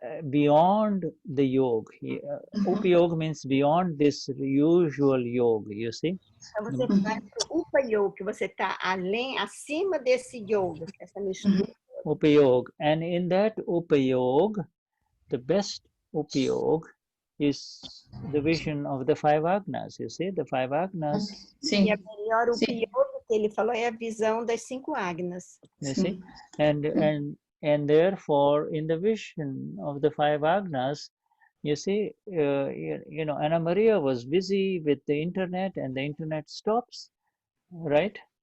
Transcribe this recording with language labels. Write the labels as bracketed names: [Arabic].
[English] beyond the yoga. Upayog means beyond this usual yoga, you see. [Portuguese] Então você vai para o Upa Yoga, que você está além, acima desse yoga, essa mistura. Upayog. [English] And in that Upayog, the best Upayog is the vision of the five agnas, you see, the five agnas. [Portuguese] E a melhor Upa Yoga que ele falou é a visão das 5 agnas. [English] You see, and therefore in the vision of the five agnas, you see, you know, Anna Maria was busy with the internet, and the internet stops, right?